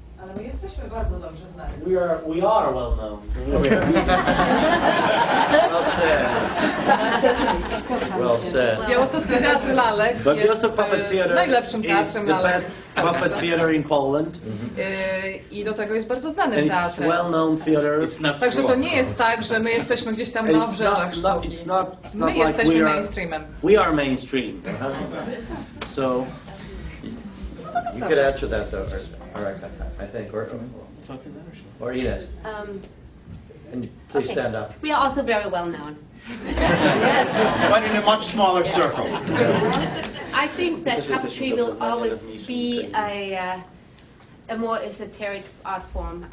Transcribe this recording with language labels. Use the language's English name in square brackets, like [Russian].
[Polish] Ale my jesteśmy bardzo dobrze znani. [English] We are well known. Well said. Well said. [Polish] Białostocki Teatr Lalek jest [English] Bialystok Puppet Theater [Polish] najlepszym teatrem lalek. [English] is the best puppet theater in Poland. [Polish] I do tego jest bardzo znanym teatrem. [English] Well-known theater. [Polish] Także to nie jest tak, że my jesteśmy gdzieś tam na obrzeżach sztuki. My jesteśmy mainstreamem. [English] We are mainstream. So you could answer that though, or I think, or Inez. And please stand up. We are also very well known. Yes, but in a much smaller circle. I think that puppetry will always be a more esoteric art form.